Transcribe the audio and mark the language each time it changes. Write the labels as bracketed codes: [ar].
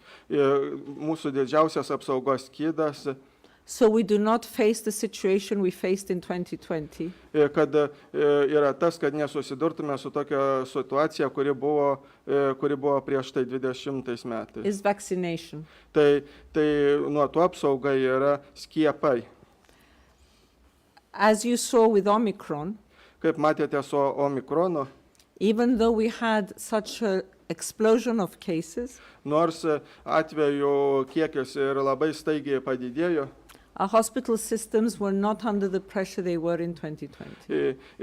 [lt] Mūsų didžiausias apsaugos skydas. [en] So we do not face the situation we faced in 2020. [lt] Kad yra tas, kad nesusidurtume su tokia situacija, kuri buvo prieš tai 20 metais. [en] Is vaccination. [lt] Tai nuo to apsauga yra skiepai. [en] As you saw with Omicron, [lt] kaip matėte su Omikronu, [en] even though we had such an explosion of cases, [lt] nors atvejų kiekis ir labai staigiai padidėjo, [en] our hospital systems were not under the pressure they were in 2020.